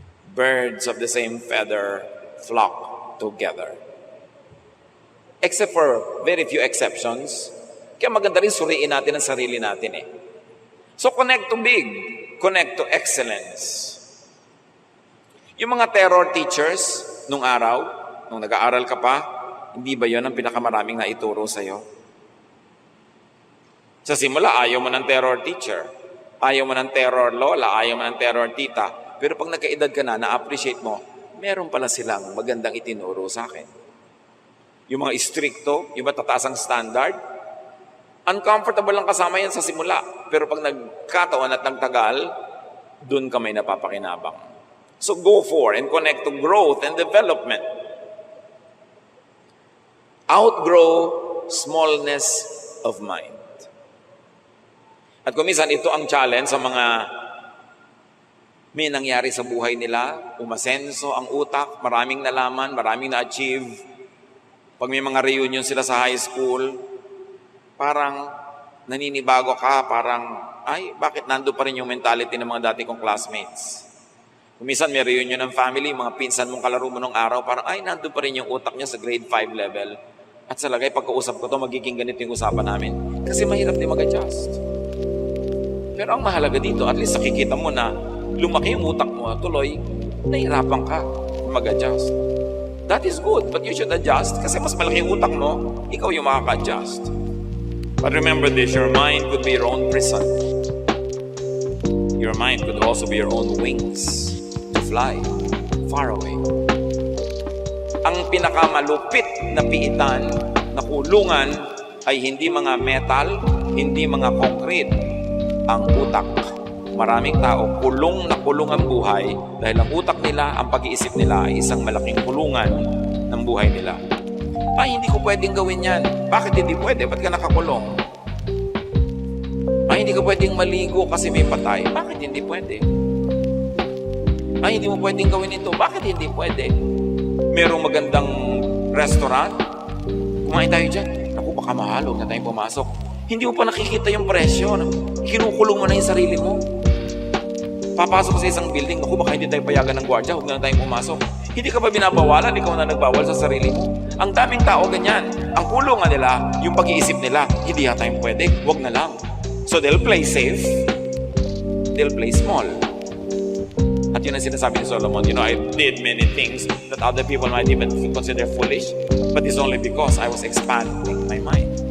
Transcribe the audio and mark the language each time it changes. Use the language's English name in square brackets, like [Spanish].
[English] Birds of the same feather flock together. Except for very few exceptions, [Filipino] kaya maganda rin suriin natin ang sarili natin eh. [English] So connect to big, connect to excellence. [Filipino] Yung mga terror teachers nung araw, nung nag-aaral ka pa, hindi ba yun ang pinakamaraming naituro sa'yo? Sa simula, ayaw mo ng terror teacher. Ayaw mo ng terror lola, ayaw mo ng terror tita. Pero pag nagkaedad ka na, na-appreciate mo, meron pala silang magandang itinuro sa akin. Yung mga istrikto, yung matataas ang standard, uncomfortable lang kasama yan sa simula. Pero pag nagkataon at nagtagal, dun ka may napapakinabang. [English] So go for and connect to growth and development. Outgrow smallness of mind. [Filipino] At kung minsan, ito ang challenge sa mga may nangyari sa buhay nila, umasenso ang utak, maraming nalaman, maraming na-achieve. Pag may mga reunion sila sa high school, parang naninibago ka, parang, ay, bakit nando pa rin yung mentality ng mga dati kong classmates? Kung minsan may reunion ng family, mga pinsan mong kalaro mo nung araw, parang, ay, nando pa rin yung utak niya sa grade 5 level. At sa lagay, pagkausap ko to, magiging ganito yung usapan namin. Kasi mahirap din mag-adjust. Pero ang mahalaga dito, at least nakikita mo na lumaki yung utak mo, tuloy, nahirapan ka mag-adjust. [English] That is good, but you should adjust [Filipino] kasi mas malaki yung utak mo, ikaw yung makaka-adjust. [English] But remember this, your mind could be your own prison. Your mind could also be your own wings to fly far away. [Filipino] Ang pinakamalupit na piitan na kulungan ay hindi mga metal, hindi mga concrete, ang utak. Maraming tao, kulong na kulong ang buhay dahil ang utak nila, ang pag-iisip nila ay isang malaking kulungan ng buhay nila. Ay, hindi ko pwedeng gawin yan. Bakit hindi pwede? Ba't ka nakakulong? Ay, hindi ko pwedeng maligo kasi may patay. Bakit hindi pwede? Ay, hindi mo pwedeng gawin ito. Bakit hindi pwede? Merong magandang restaurant. Kumain tayo dyan. Naku, baka mahal. Huwag na tayong pumasok. Hindi mo pa nakikita yung presyo. Kinukulong mo na yung sarili mo. Papasok sa isang building, naku, baka hindi tayo payagan ng gwardiya, huwag na tayong pumasok. Hindi ka pa binabawalan, ikaw na nagbawal sa sarili mo. Ang daming tao ganyan. Ang kulungan nila, yung pag-iisip nila, hindi yata yung pwede, huwag na lang. [English] So they'll play safe, they'll play small. [Filipino] At yun ang sinasabi ni Solomon, [English] I did many things that other people might even consider foolish, but it's only because I was expanding my mind.